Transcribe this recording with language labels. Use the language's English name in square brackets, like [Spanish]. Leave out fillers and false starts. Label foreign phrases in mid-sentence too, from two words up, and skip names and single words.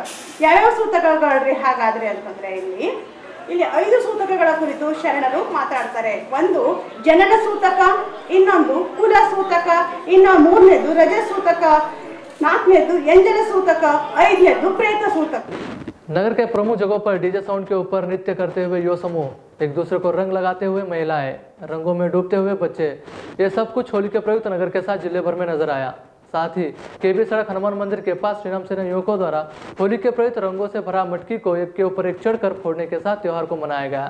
[Kannada] ಯಾವ್ಯಾವ ಸೂತಕಗಳ್ರಿ ಹಾಗಾದ್ರೆ ಅಂತಂದ್ರೆ ಇಲ್ಲಿ 5 ಸೂತಕಗಳ ಕುರಿತು ಶರಣರು ಮಾತಾಡ್ತಾರೆ. ಒಂದು ಜನನ ಸೂತಕ, ಇನ್ನೊಂದು ಕುಲ ಸೂತಕ, ಇನ್ನು 3ನೇದು ರಜ ಸೂತಕ, 4ನೇದು ಎಂಜಲ ಸೂತಕ, 5ನೇದು ಪ್ರೇತ ಸೂತಕ. [Hindi] नगर के प्रमुख जगहों पर डीजे साउंड के ऊपर नृत्य करते हुए युवा समूह, एक दूसरे को रंग लगाते हुए महिलाएं, रंगों में डूबते हुए बच्चे, ये सब कुछ होली के प्रयुक्त नगर के साथ जिले भर में नजर आया। साथ ही केबी सड़क हनुमान मंदिर के पास श्रीराम सेना युवकों द्वारा होली के प्रयुक्त रंगों से भरा मटकी को एक के ऊपर एक चढ़कर फोड़ने के साथ त्योहार को मनाया गया।